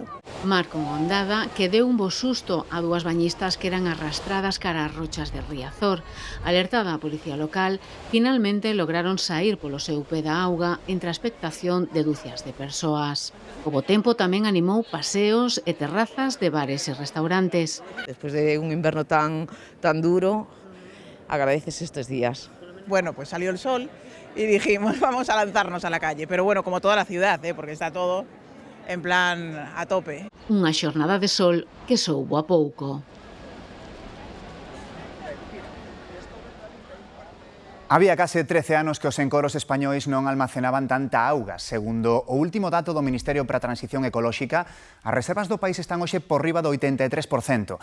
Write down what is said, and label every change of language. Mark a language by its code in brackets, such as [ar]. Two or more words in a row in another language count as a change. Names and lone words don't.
[gl] Mar con ondada que deu un bo susto a dúas bañistas que eran arrastradas cara ás rochas de Riazor. Alertada a policía local, finalmente lograron saír polo seu pé da auga entre a expectación de dúcias de persoas. O bo tempo tamén animou paseos e terrazas de bares e restaurantes. Despois de un inverno tan duro, agradeces estos días. [es] Bueno, pues salió el sol y dijimos vamos a lanzarnos a la calle, pero bueno, como toda la ciudad, porque está todo en plan a tope. [gl] Unha xornada de sol que soubo a pouco. Había case 13 anos que os encoros españois non almacenaban tanta auga. Segundo o último dato do Ministerio para a Transición Ecolóxica, as reservas do país están hoxe por riba do 83%.